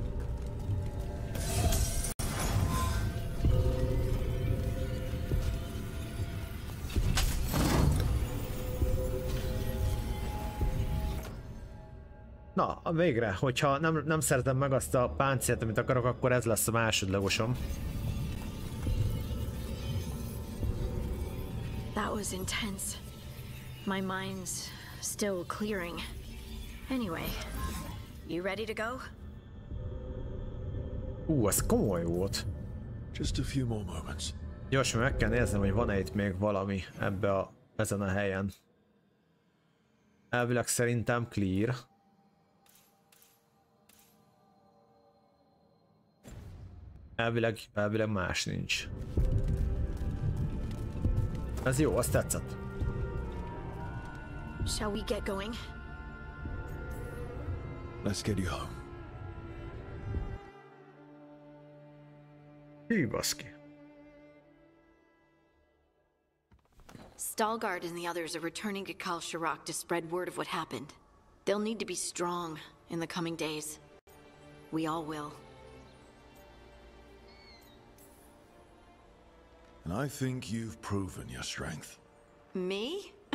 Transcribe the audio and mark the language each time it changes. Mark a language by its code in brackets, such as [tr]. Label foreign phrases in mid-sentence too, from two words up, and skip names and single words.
[hu] Na, végre, hogyha nem szeretem meg azt a páncélt, amit akarok, akkor ez lesz a másodlagosom. [en] That was intense. My mind's still clearing. Anyway, you ready to go? [hu] Ez komoly volt. [en] Just a few more moments. [hu] Gyorsan meg kell néznem, hogy van-e itt még valami ezen a helyen. Elvileg szerintem clear. Elvileg más nincs. Ez jó, azt tetszett. [en] Shall we get going? Let's get you home. [hu] Hű, baszki. [en] Stalgard and the others are returning to Kalsharak to spread word of what happened. They'll need to be strong in the coming days. We all will. And I think you've proven your strength. Me?